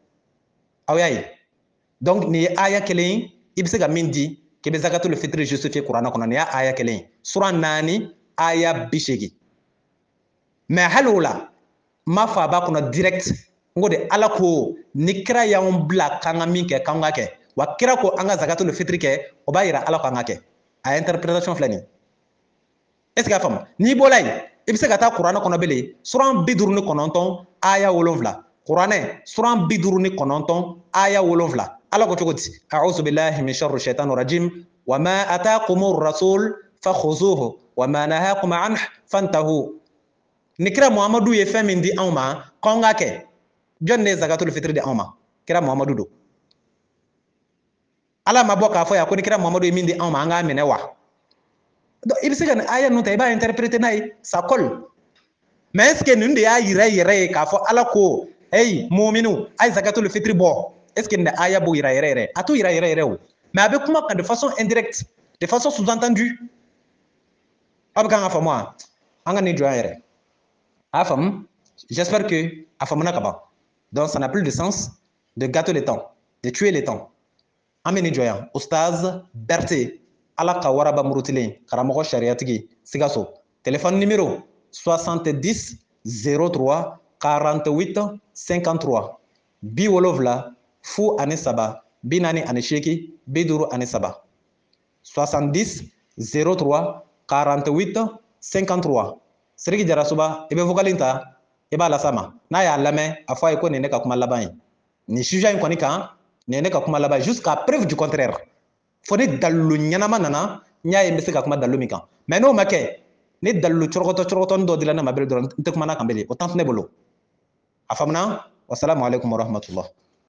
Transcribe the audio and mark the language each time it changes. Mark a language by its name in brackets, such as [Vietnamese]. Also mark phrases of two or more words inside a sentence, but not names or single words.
[Bambara] aw y'a ye donc nin ye aya kelen ye i bɛ se ka min di k'i bɛ zakatul fitiri justifier kuranɛ kɔnɔ nin y'a aya kelen ye sura 4 aya 80 mais hali o la n m'a fɔ a b'a kɔnɔ direct n ko de ala ko ni kira y'anw bila k'an ka min kɛ k'an ka kɛ wa kira ko an ka zakatul fitiri kɛ o b'a yira ala ko an ka kɛ a interprétation filɛ nin ye [French] est ce que [Bambara] a faamu n'i bɔra yen i bɛ se ka taa kuranɛ kɔnɔ bilen sura 59 aya 7 kuranɛ sura 59 aya 7 ala ko cogo di [Arabic] أعوذ بالله من شر الشيطان الرجيم وما آتاكم الرسول فخذوه وما نهاكم عنه فانتهوا [Bambara] ni kira muhamadu ye fɛn min di anw ma k'anw k'a kɛ jɔn de ye zakatul fitiri di anw ma kira muhamadu don ala ma bɔ k'a fɔ yan ko ni kira muhamadu ye min di anw ma an k'a minɛ wa donc i bɛ se ka nin aya ninnu ta i b'a interpréter n'a ye [French] ça colle mais est ce que [Bambara] nin de y'a yira yɛrɛ ye k'a fɔ ala ko hey muminu a ye zakatul fitiri bɔ [French] est ce que [Bambara] nin de aya b'o yira yɛrɛ yɛrɛ a t'o yira yɛrɛ yɛrɛ o mais a bɛ kuma kan [French] de façon indirecte de façon sous-entendue [Bambara] aw bɛ kan ka faamu wa an ka nin jɔ yan yɛrɛ a y'a faamu [French] j'espère que [Bambara] a faamuna ka ban [French] donc ça n'a plus de sens de gâter le temps de tuer le temps [Bambara] an bɛ nin jɔ yan Ustaz Berté ala ka waraba murutilen karamɔgɔ sariyatigi Sikaso [French] téléphone numéro [Bambara] 70 03 48 53 70 fu ani saba 48 53 70 03 48 53 Siriki Jarasuba i bɛ vocal ta i b'a lasa ma n'a y'a lamɛn a fɔ a ye ko nin ne ka kuma laban ye nin sujet in kɔni kan nin ye ne ka kuma laban ye [French] jusqu'à preuve du contraire [Bambara] fo ni dalilu ɲɛnama nana n y'a ye n bɛ se ka kuma dalilu min kan mais n'o ma kɛ ni dalilu cɔrɔgɔtɔnin dɔ dila ne ma bere dɔrɔn n tɛ kuma n'a kan bilen o temps tɛ ne bolo a faamuna [Arabic] والسلام عليكم ورحمة الله